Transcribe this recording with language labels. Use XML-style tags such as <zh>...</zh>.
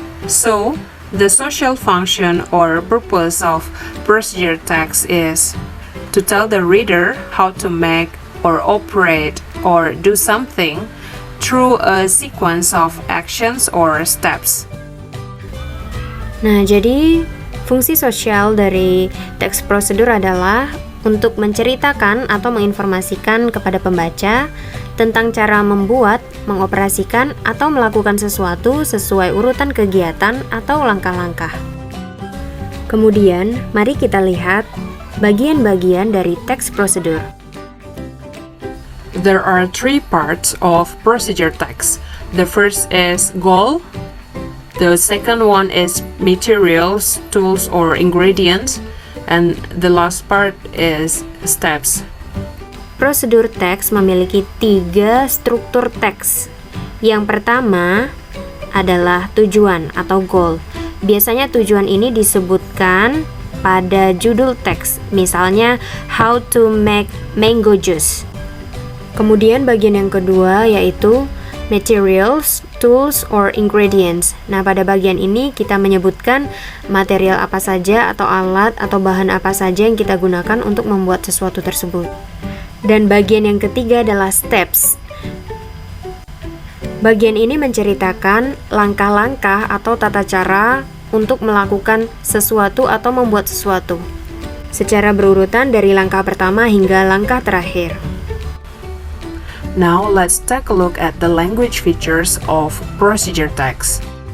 <en>So, the social function or purpose of procedure tags is to tell the reader how to make or operate or do something through a sequence of actions or steps.</en> <id>Nah, jadi fungsi sosial dari teks prosedur adalah untuk menceritakan atau menginformasikan kepada pembaca tentang cara membuat mengoperasikan atau melakukan sesuatu sesuai urutan kegiatan atau langkah-langkah. Kemudian, mari kita lihat bagian-bagian dari text procedure.</id> <en>There are three parts of procedure text. The first is goal. The second one is materials, tools, or ingredients. And the last part is steps.</en> <id>Prosedur teks memiliki 3 struktur teks. Yang pertama adalah tujuan atau goal. Biasanya tujuan ini disebutkan pada judul teks, misalnya</id> <en>how to make mango juice.</en> <id>Kemudian bagian yang kedua yaitu</id> <en>materials, tools, or ingredients.</en> <id>Nah, pada bagian ini kita menyebutkan material apa saja atau alat atau bahan apa saja yang kita gunakan untuk membuat sesuatu tersebut. Dan bagian yang ketiga adalah steps. Bagian ini menceritakan langkah-langkah atau tata cara untuk melakukan sesuatu atau membuat sesuatu, secara berurutan dari langkah pertama hingga langkah terakhir.</id> <en>Now let's take a look at the language features of procedure text.</en>